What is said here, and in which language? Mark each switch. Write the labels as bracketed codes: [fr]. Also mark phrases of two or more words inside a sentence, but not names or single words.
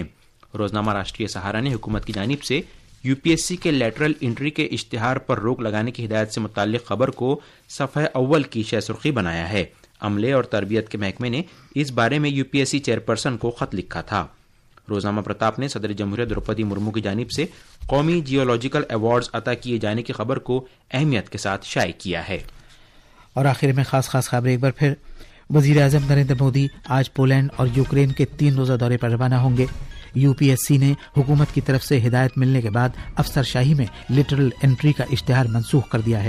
[ur] روزنامہ راشٹریہ سہارا نے حکومت کی جانب سے UPSC کے [en] lateral entry [ur] کے اشتہار پر روک لگانے کی ہدایت سے متعلق خبر کو صفحہ اول کی شہ سرخی بنایا ہے۔ عملے اور تربیت کے محکمے نے اس بارے میں UPSC چیئرپرسن کو خط لکھا تھا۔ روزنامہ پرتاپ نے صدر جمہوریہ دروپدی مرمو کی جانب سے قومی [en] geological awards [ur] عطا کیے جانے کی خبر کو اہمیت کے ساتھ شائع کیا ہے۔ اور آخر میں خاص خبر ایک بار پھر، وزیر اعظم نریندر مودی آج پولینڈ اور یوکرین کے 3 روزہ دورے پر روانہ ہوں گے۔ UPSC نے حکومت کی طرف سے ہدایت ملنے کے بعد افسر شاہی میں [en] lateral entry [ur] کا اشتہار منسوخ کر دیا ہے۔